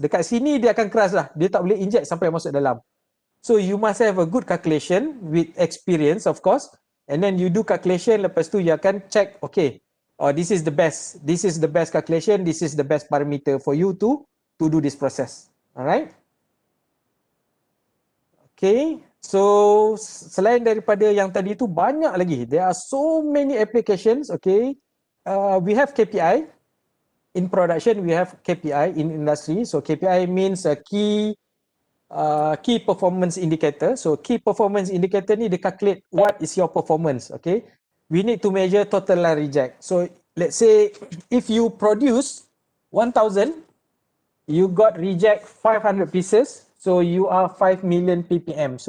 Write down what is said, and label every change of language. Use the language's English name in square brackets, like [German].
[Malay] Dekat sini dia akan keras lah. Dia tak boleh inject sampai masuk dalam. [English] So you must have a good calculation with experience of course. And then you do calculation, [Malay] lepas tu you akan check, [English] okay, or this is the best calculation, this is the best parameter for you to do this process. Alright. [Malay] Okay, so selain daripada yang tadi tu banyak lagi. [English] There are so many applications. Okay, we have KPI in production. We have KPI in industry. So KPI means a key performance indicator. So key performance indicator ni dia calculate what is your performance. Okay, we need to measure total line reject. So let's say if you produce 1,000, you got reject 500 pieces, so you are 5 million ppm.